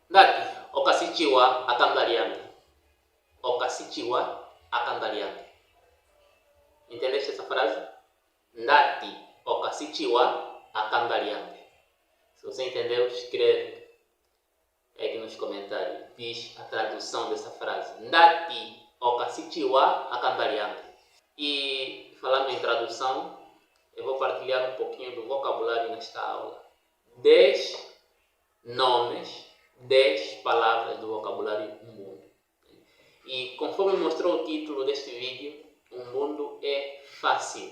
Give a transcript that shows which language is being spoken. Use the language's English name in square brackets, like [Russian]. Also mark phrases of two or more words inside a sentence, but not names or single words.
[Umbundu] Ndati okasichiwa akambaliange. Okasichiwa akambaliange. [Portuguese] Entendeste essa frase? [Umbundu] Ndati okasichiwa akambaliange. [Portuguese] Se você entendeu, escreve aqui nos comentários. Diz a tradução dessa frase. [Umbundu] Ndati okasichiwa akambaliange. [Portuguese] E falando em tradução, eu vou partilhar um pouquinho do vocabulário nesta aula. 10 nomes, 10 palavras do vocabulário Umbundo. E conforme mostrou o título deste vídeo, Umbundo é fácil.